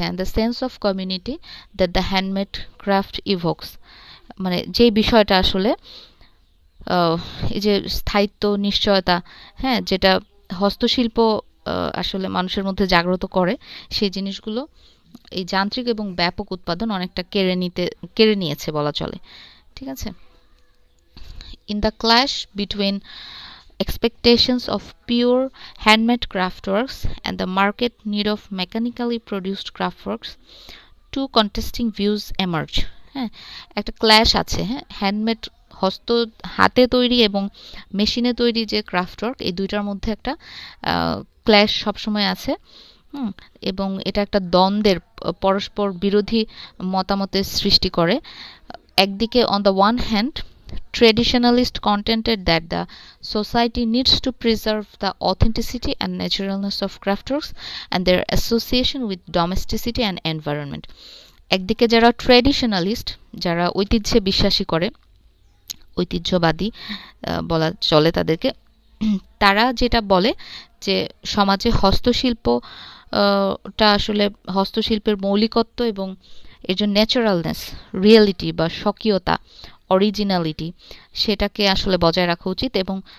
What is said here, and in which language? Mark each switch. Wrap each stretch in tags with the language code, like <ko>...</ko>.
<en>and the sense of community that the handmade craft evokes,</en> <bn>মানে যে বিষয়টা আসলে এই যে স্থায়িত্ব, নিশ্চয়তা, হ্যাঁ, যেটা হস্তশিল্প আসলে মানুষের মধ্যে জাগ্রত করে, সেই জিনিসগুলো এই যান্ত্রিক এবং ব্যাপক উৎপাদন অনেকটা কেড়ে নিয়েছে বলা চলে। ঠিক আছে,</bn> <en>in the clash between expectations of pure handmade craftworks and the market need of mechanically produced craftworks, two contesting views emerge.</en> <bn>হ্যাঁ, একটা ক্ল্যাশ আছে, হ্যাঁ, হ্যান্ডমেড হাতে তৈরি এবং মেশিনে তৈরি যে ক্রাফটওয়ার্ক, এই দুইটার মধ্যে একটা ক্ল্যাশ সবসময় আছে, এবং এটা একটা দ্বন্দ্বের, পরস্পর বিরোধী মতামতের সৃষ্টি করে। একদিকে</bn> <en>on the one hand traditionalist contended that the society needs to preserve the authenticity and naturalness of craftworks and their association with domesticity and environment.</en> <bn>একদিকে যারা ট্র্যাডিশনালিস্ট, যারা ঐতিহ্যে বিশ্বাসী করে, ঐতিহ্যবাদী বলা চলে তাদেরকে, তারা যেটা বলে যে সমাজে হস্তশিল্পটা আসলে হস্তশিল্পের মৌলিকত্ব এবং এর যে ন্যাচারালনেস, রিয়েলিটি বা স্বকীয়তা, অরিজিনালিটি, সেটাকে আসলে বজায় রাখা উচিত এবং</bn>